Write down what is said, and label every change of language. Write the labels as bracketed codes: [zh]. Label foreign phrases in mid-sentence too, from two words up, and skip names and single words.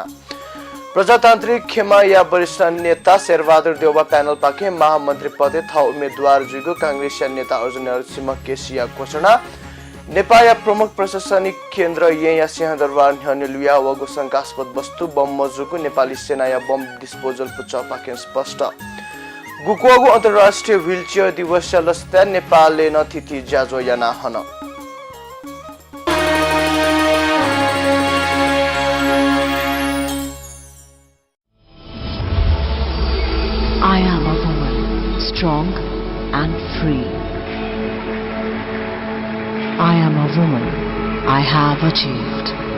[new] प्रजातान्त्रिक खेमा या वरिष्ठ नेता शेरबहादुर देउवा प्यानल पाखे महामन्त्री पदे थ उम्मेदवार जुगु कांग्रेसिया नेता अर्जुन नरसिंह केसिया घोषणा नेपाल प्रमुख प्रशासनिक केन्द्र या सिंहदरबार न्हनेलुया वगु शंकास्पद वस्तु बम मजुको नेपाली सेना या बम डिस्पोजल पुच्च पाखे स्पष्ट गुकोगु अन्तर्राष्ट्रिय व्हीलचेयर दिवस लस्ता नेपालले नथिति ज्याजो याना हन [en] I am a woman, strong and free. I am a woman, I have achieved.